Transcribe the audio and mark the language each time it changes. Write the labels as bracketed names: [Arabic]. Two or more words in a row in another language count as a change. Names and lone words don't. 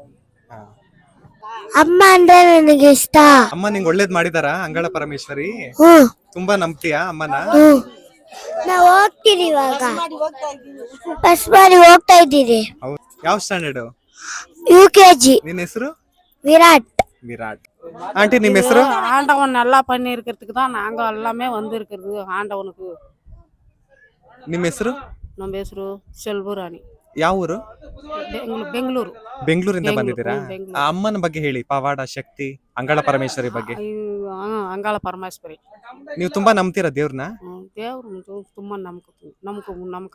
[Kannada] ಅಮ್ಮ ಅಂದ್ರೆ ನನಗೆ ಇಷ್ಟ. ಅಮ್ಮ ನಿಂಗೆ ಒಳ್ಳೇದ್ ಮಾಡಿದಾರ ಅಂಗಳ ಪರಮೇಶ್ವರಿ? ತುಂಬಾ ನಂಬ್ತೀಯಾ ಅಮ್ಮನ? ನಾವು ಹೋಗ್ತೀವಿ ಇವಾಗ, ಫಸ್ಟ್ ಬಾರಿ ಹೋಗ್ತಾ ಇದ್ದೀರಿ. ಯಾವ ಸ್ಟ್ಯಾಂಡರ್ಡ್? UKG. ನಿನ್ನ ಹೆಸರು? விராட். ஆண்டி ನಿಮ್ಮ ಹೆಸರು? [Tamil] ஆண்டவன் நல்லா பண்ணி இருக்கிறதுக்கு தான் நாங்க எல்லாமே வந்து இருக்கிறது. ஆண்டவனுக்கு [Kannada] ನಿಮ್ಮ ಹೆಸರು? ನಮ್ಮ ಹೆಸರು ಶೆಲ್ಬುರಾಣಿ. ಯಾವ ಊರು? ಬೆಂಗಳೂರು. ಬೆಂಗಳೂರಿಂದ ಬೆಂಗ್ಳೂರು, ಬಂದಿದ್ದೀರಾ? ಬೆಂಗ್ಳೂರು. ಆ ಅಮ್ಮನ ಬಗ್ಗೆ ಹೇಳಿ, ಪವಾಡ ಶಕ್ತಿ, ಅಂಗಳ ಪರಮೇಶ್ವರಿ ಬಗ್ಗೆ. ಅಂಗಾಳ ಪರಮೇಶ್ವರಿ ನೀವು ತುಂಬಾ ನಂಬ್ತೀರಾ ದೇವ್ರನ್ನ? ದೇವ್ರು ತುಂಬಾ ನಮ್ಕ